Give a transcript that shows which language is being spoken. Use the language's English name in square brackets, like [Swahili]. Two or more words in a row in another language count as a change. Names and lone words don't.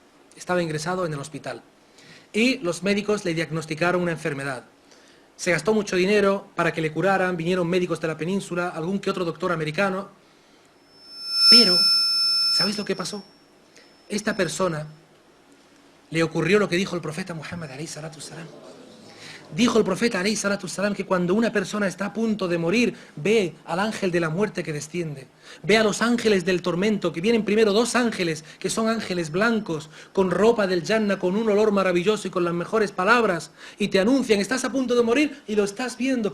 [Spanish] Y los médicos le diagnosticaron una enfermedad. Se gastó mucho dinero para que le curaran, vinieron médicos de la península, algún que otro doctor americano. Pero, ¿sabéis lo que pasó? Esta persona le ocurrió lo que dijo el profeta Muhammad [Arabic] عليه الصلاة والسلام. [Spanish] Dijo el profeta [Arabic] عليه الصلاة والسلام [Spanish] que cuando una persona está a punto de morir, ve al ángel de la muerte que desciende, ve a los ángeles del tormento, que vienen primero dos ángeles, que son ángeles blancos, con ropa del Jannah, con un olor maravilloso y con las mejores palabras, y te anuncian: estás a punto de morir, y lo estás viendo.